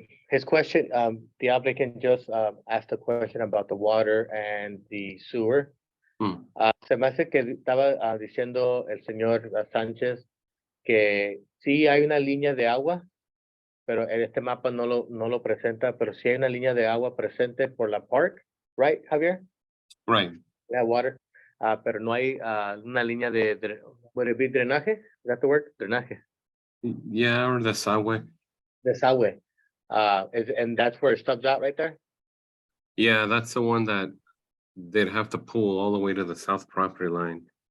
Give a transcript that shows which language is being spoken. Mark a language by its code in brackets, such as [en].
[en] His question, the applicant just asked a question about the water and the sewer. Mm. [es] Se me hace que estaba diciendo el señor Sánchez que sí hay una línea de agua, pero en este mapa no lo presenta, pero sí hay una línea de agua presente por la park, right, Javier? [en] Right. Yeah, water. [es] Pero no hay una línea de [en] would it be [es] drenaje? [en] Is that the word? Drenaje. Yeah, or desagüe. [es] Desagüe. [en] And that's where it stubs out right there? Yeah, that's the one that they'd have to pull all the way to the south property line.